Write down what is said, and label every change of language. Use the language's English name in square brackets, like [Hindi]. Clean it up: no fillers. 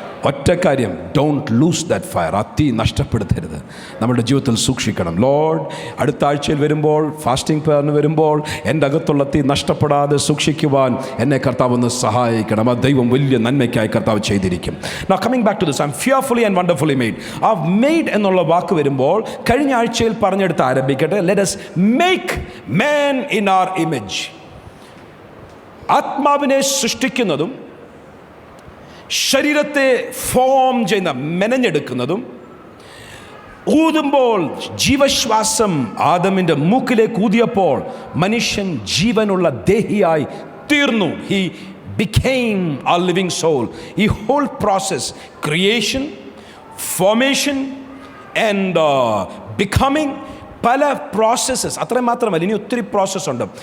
[Malayalam] ഒറ്റ കാര്യം, [English] Don't lose that fire. [Malayalam] ആ തീ നഷ്ടപ്പെടുത്തരുത്. നമ്മുടെ ജീവിതത്തിൽ സൂക്ഷിക്കണം. ലോർഡ്, അടുത്ത ആഴ്ചയിൽ വരുമ്പോൾ, ഫാസ്റ്റിംഗ് പ്രയറിന് വരുമ്പോൾ എൻ്റെ അകത്തുള്ള തീ നഷ്ടപ്പെടാതെ സൂക്ഷിക്കുവാൻ എന്നെ കർത്താവ് ഒന്ന് സഹായിക്കണം. ആ ദൈവം വലിയ നന്മയ്ക്കായി കർത്താവ് ചെയ്തിരിക്കും. [English] Now coming back to this, I am fearfully and wonderfully made. [Malayalam] ആ മെയ്ഡ് എന്നുള്ള വാക്ക് വരുമ്പോൾ കഴിഞ്ഞ ആഴ്ചയിൽ പറഞ്ഞെടുത്ത് ആരംഭിക്കട്ടെ. [English] Let us make man in our image. [Malayalam] ആത്മാവിനെ സൃഷ്ടിക്കുന്നതും ശരീരത്തെ ഫോം ചെയ്യുന്ന, മെനഞ്ഞെടുക്കുന്നതും, ഊതുമ്പോൾ ജീവശ്വാസം ആദമിൻ്റെ മൂക്കിലേക്ക് ഊതിയപ്പോൾ മനുഷ്യൻ ജീവനുള്ള ദേഹിയായി തീർന്നു. [English] He became a living soul. ഈ whole process, creation, formation and becoming, [Malayalam] പല പ്രോസസ്സസ്, അത്രയും മാത്രമല്ല, ഇനി ഒത്തിരി പ്രോസസ്സ് ഉണ്ട്.